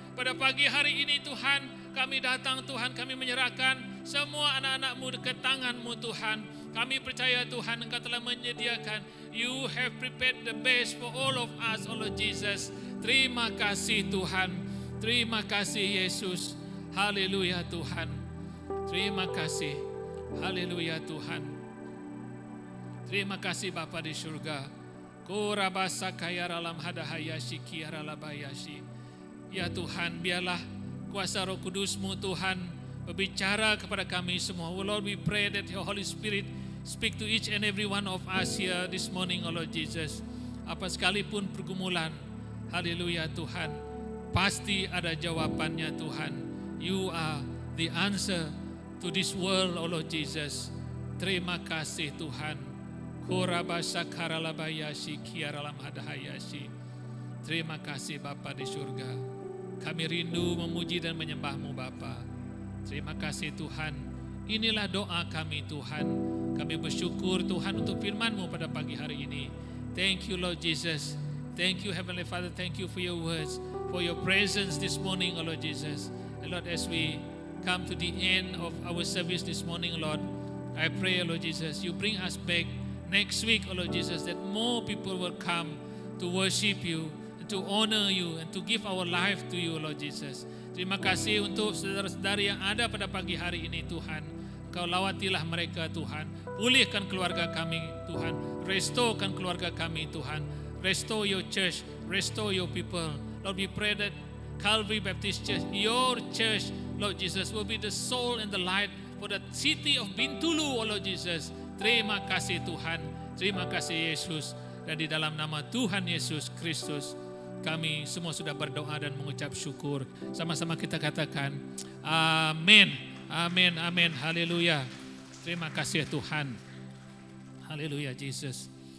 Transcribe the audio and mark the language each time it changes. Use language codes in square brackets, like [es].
[ms] Pada pagi hari ini Tuhan, kami datang Tuhan, kami menyerahkan semua anak-anak-Mu dekat tangan-Mu Tuhan. Kami percaya Tuhan Engkau telah menyediakan. [en] You have prepared the best for all of us, oh Lord Jesus. [ms] Terima kasih Tuhan. Terima kasih Yesus. Haleluya Tuhan. Terima kasih. Haleluya Tuhan. Terima kasih Bapa di surga. Korabasa kaya ralam hadahayashi kiaralabayashi. Ya Tuhan, biarlah kuasa Roh Kudus-Mu Tuhan berbicara kepada kami semua. [en] Oh Lord, we pray that your Holy Spirit speak to each and every one of us here this morning, oh Lord Jesus. [ms] Apa sekalipun pergumulan, haleluya Tuhan, pasti ada jawabannya Tuhan. [en] You are the answer to this world, oh Lord Jesus. [ms] Terima kasih Tuhan. Korabasa karalabayashi kiaralam hadahayashi. Terima kasih Bapa di surga. Kami rindu memuji dan menyembah-Mu Bapa. Terima kasih Tuhan. Inilah doa kami Tuhan. Kami bersyukur Tuhan untuk firman-Mu pada pagi hari ini. [en] Thank you Lord Jesus. Thank you Heavenly Father. Thank you for your words, for your presence this morning, oh Lord Jesus. And Lord, as we come to the end of our service this morning, Lord, I pray, Lord Jesus, you bring us back next week, oh Lord Jesus, that more people will come to worship you, and to honor you, and to give our life to you, Lord Jesus. [ms] Terima kasih untuk saudara-saudari yang ada pada pagi hari ini, Tuhan. Kau lawatilah mereka, Tuhan. Pulihkan keluarga kami, Tuhan. Restorekan keluarga kami, Tuhan. [en] Restore your church, restore your people. Lord, we pray that Calvary Baptist Church, your church, Lord Jesus, will be the soul and the light for the city of Bintulu, oh Lord Jesus. [ms] Terima kasih Tuhan, terima kasih Yesus. Dan di dalam nama Tuhan Yesus Kristus, kami semua sudah berdoa dan mengucap syukur. Sama-sama kita katakan, amin, amin, amin, haleluya. Terima kasih Tuhan, haleluya Jesus.